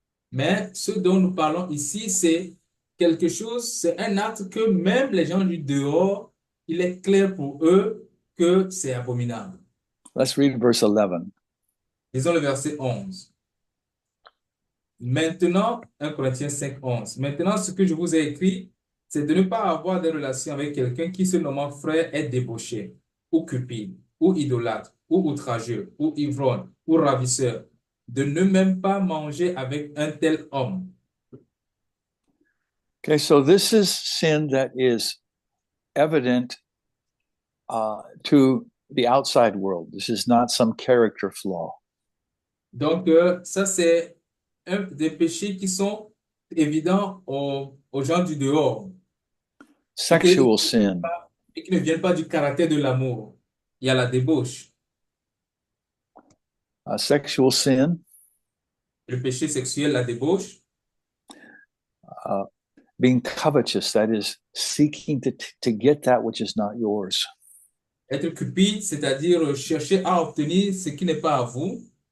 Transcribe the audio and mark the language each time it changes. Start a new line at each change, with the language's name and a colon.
French: Mais ce dont nous parlons ici, c'est quelque chose, c'est un acte que même les gens du dehors, il est clair pour eux que c'est abominable.
English: Let's read verse 11.
French: Lisons le verset 11. Maintenant, 1 Corinthiens 5, 11. Maintenant, ce que je vous ai écrit, c'est de ne pas avoir des relations avec quelqu'un qui, se nommant frère, est débauché, ou cupide, ou idolâtre, ou outrageux, ou ivrogne, ou ravisseur, de ne même pas manger avec un tel homme.
English: Okay, so this is sin that is evident to the outside world. This is not some character flaw.
French: Donc, ça, c'est un des péchés qui sont évidents aux gens du dehors
English: Sexual sin,
French: et qui ne viennent pas du caractère de l'amour. Il y a la débauche,
English: sexual sin,
French: le péché sexuel, la débauche,
English: being covetous, that is seeking to get that which is not yours.
French: être cupide, c'est-à-dire chercher à obtenir ce qui n'est pas à vous,